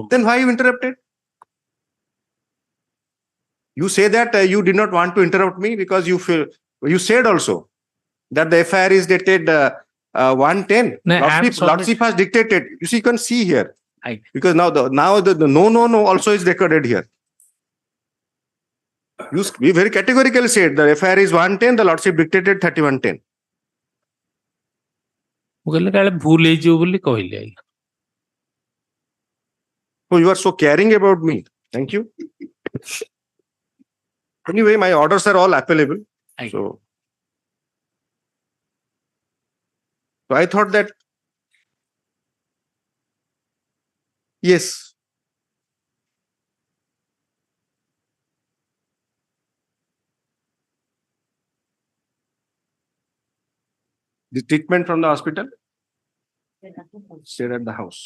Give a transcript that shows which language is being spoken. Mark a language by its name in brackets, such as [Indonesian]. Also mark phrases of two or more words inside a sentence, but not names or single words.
[English] Then why you interrupted? You say that you did not want to interrupt me because you feel you said also that the FIR is dated 110. Lordship has dictated. You see, you can see here. Because now the no also is recorded here. We very categorically said the FIR is 110, the Lordship dictated 31/10. [Odia] ମୁଁ କହିଲେ କାଳେ ଭୁଲ ହେଇଯିବ ବୋଲି କହିଲି ଆଜ୍ଞା. [English] Oh, you are so caring about me. Thank you. Anyway, my orders are all appellable. I- So I thought that, yes, the treatment from the hospital, stayed at the house.